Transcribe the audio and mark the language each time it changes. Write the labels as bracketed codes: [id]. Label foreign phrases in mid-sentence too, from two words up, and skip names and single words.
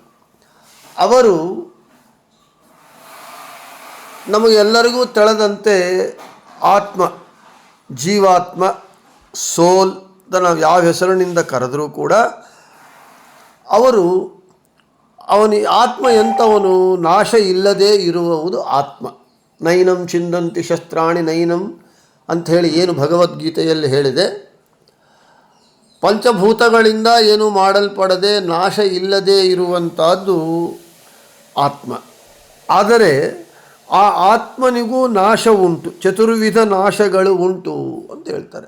[kn] ಅವರು ನಮಗೆಲ್ಲರಿಗೂ ತಿಳಿದಂತೆ ಆತ್ಮ, ಜೀವಾತ್ಮ, ಸೋಲ್ ಅಂತ ನಾವು ಯಾವ ಹೆಸರಿನಿಂದ ಕರೆದರೂ ಕೂಡ ಆತ್ಮ ಎಂಥವನು? ನಾಶ ಇಲ್ಲದೇ ಇರುವುದು ಆತ್ಮ. [sa] ನೈನಂ ಚಿಂದಂತಿ ಶಸ್ತ್ರಾಣಿ ನೈನಂ [kn] ಅಂಥೇಳಿ ಏನು ಭಗವದ್ಗೀತೆಯಲ್ಲಿ ಹೇಳಿದೆ, ಪಂಚಭೂತಗಳಿಂದ ಏನು ಮಾಡಲ್ಪಡದೆ ನಾಶ ಇಲ್ಲದೇ ಇರುವಂಥದ್ದು ಆತ್ಮ. ಆದರೆ ಆ ಆತ್ಮನಿಗೂ ನಾಶ ಉಂಟು, ಚತುರ್ವಿಧ ನಾಶಗಳು ಉಂಟು ಅಂತ ಹೇಳ್ತಾರೆ.